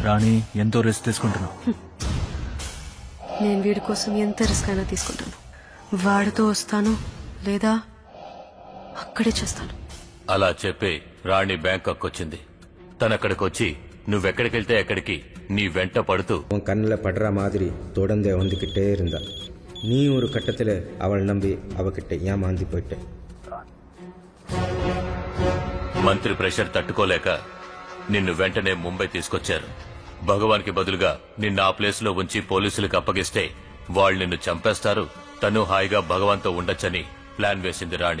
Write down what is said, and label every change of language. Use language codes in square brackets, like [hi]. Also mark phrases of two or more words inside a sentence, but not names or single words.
[te] రాణి, ఎంతో రిస్క్ తీసుకుంటున్నావు. నేను వీడి కోసం ఎంత రిస్క్ అయినా తీసుకుంటాను. వాడితో వస్తాను, లేదా అక్కడే చేస్తాను. అలా చెప్పి రాణి బ్యాంకాక్ వచ్చింది. తనక్కడికి వచ్చి నువ్వెక్కడికెళ్తే ఎక్కడికి [ta] நீ வெண்ட படுத்து உன் கண்ணில் படுற மாதிரி தொடர்ந்து வந்துக்கிட்டே இருந்தா. நீ ஒரு கட்டத்தில் அவள் நம்பி அவகிட்ட ஏமாந்தி போயிட்ட. [te] మంత్రి ప్రెషర్ తట్టుకోలేక నిన్ను వెంటనే ముంబై తీసుకొచ్చారు. భగవాన్కి బదులుగా నిన్ను ఆ ప్లేస్ లో ఉంచి పోలీసులకు అప్పగిస్తే వాళ్ళు నిన్ను చంపేస్తారు. తను హాయిగా భగవాన్తో ఉండొచ్చని ప్లాన్ వేసింది రాణి.